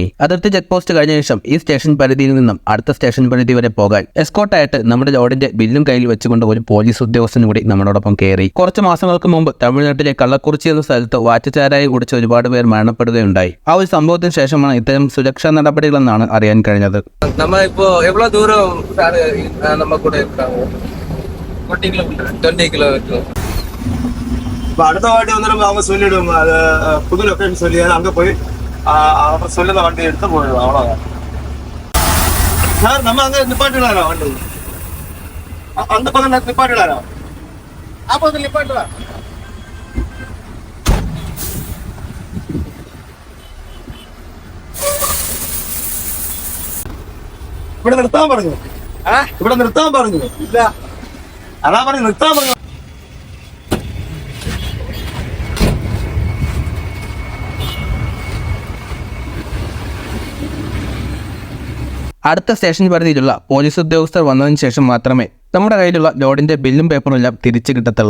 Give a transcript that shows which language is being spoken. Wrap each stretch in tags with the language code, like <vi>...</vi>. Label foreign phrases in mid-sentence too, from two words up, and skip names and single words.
<ml>അതിർത്തി ചെക്ക് പോസ്റ്റ് കഴിഞ്ഞ ശേഷം ഈ സ്റ്റേഷൻ പരിധിയിൽ നിന്നും അടുത്ത സ്റ്റേഷൻ പരിധി വരെ പോകാൻ എസ്കോർട്ടായിട്ട് നമ്മുടെ ലോഡിന്റെ ബില്ലും കയ്യിൽ വെച്ചുകൊണ്ട് ഒരു പോലീസ് ഉദ്യോഗസ്ഥൻ കൂടി നമ്മളോടൊപ്പം കയറി. കുറച്ച് മാസങ്ങൾക്ക് മുമ്പ് തമിഴ്നാട്ടിലെ കള്ളക്കുറിച്ചി എന്ന സ്ഥലത്ത് വാറ്റുചാരായി കുടിച്ച് ഒരുപാട് പേർ മരണപ്പെടുകയുണ്ടായി. ആ ഒരു സംഭവത്തിന് ശേഷമാണ് ഇത്തരം സുരക്ഷാ നടപടികളെന്നാണ് അറിയാൻ കഴിഞ്ഞത്.</ml> <ta>നമ്മളിപ്പോ എவ்வளவு தூரம் நம்ம கூட இருக்காங்க? 20 கிலோமீட்டர். அடுத்த வாட்டி வந்து நம்ம அவங்க சொல்லிடும், அது புது லொகேஷன் சொல்லி அங்க போய் அப்புறம் சொல்லுங்க வண்டி எடுத்து போயிடுவோம். அவ்வளவுதான் சார். நம்ம அங்க நிப்பாட்டிடலாம் வண்டி, அந்த பக்கம் நிப்பாட்டிடலாம். அப்போ நிப்பாட்டலாம்.</ta> <ml>ഇവിടെ നിർത്താൻ പറഞ്ഞു. ഇവിടെ നിർത്താൻ പറഞ്ഞു. ഇല്ല, അതാ പറഞ്ഞു നിർത്താൻ പറഞ്ഞു. അടുത്ത സ്റ്റേഷൻ പരിധിയിലുള്ള പോലീസ് ഉദ്യോഗസ്ഥർ വന്നതിന് ശേഷം മാത്രമേ നമ്മുടെ കയ്യിലുള്ള ലോഡിന്റെ ബില്ലും പേപ്പറും എല്ലാം തിരിച്ചു കിട്ടത്തുള്ളൂ.</ml>